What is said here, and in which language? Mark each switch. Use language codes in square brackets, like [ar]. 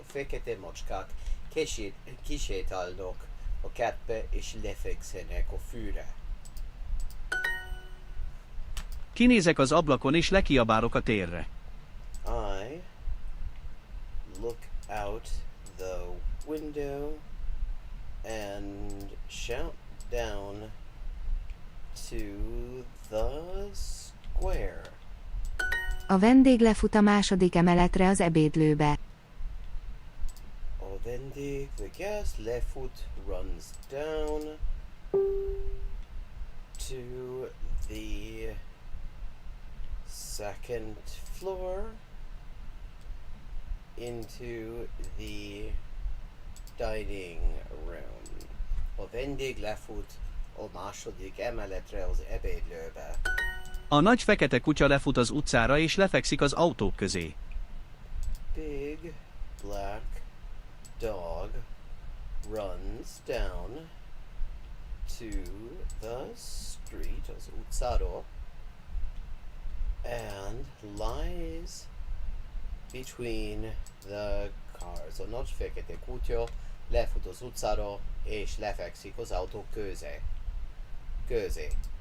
[hu] A fekete macskák kisétálnak a kertbe és lefekszenek a fűre. Kinézek az ablakon és lekiabálok a térre. [en] I look out the window and shout down to the square. [hu] A vendég lefut a második emeletre az ebédlőbe. A vendég, [en] the guest, lefut, runs down to the second floor into the dining room. [hu] A vendég lefut a második emeletre az ebédlőbe. A nagy fekete kutya lefut az utcára és lefekszik az autók közé. [en] Big black dog runs down to the street, [hu] az utcára, [en] and lies between the cars. [hu] A nagy fekete kutya lefut az utcára és lefekszik az autók közé.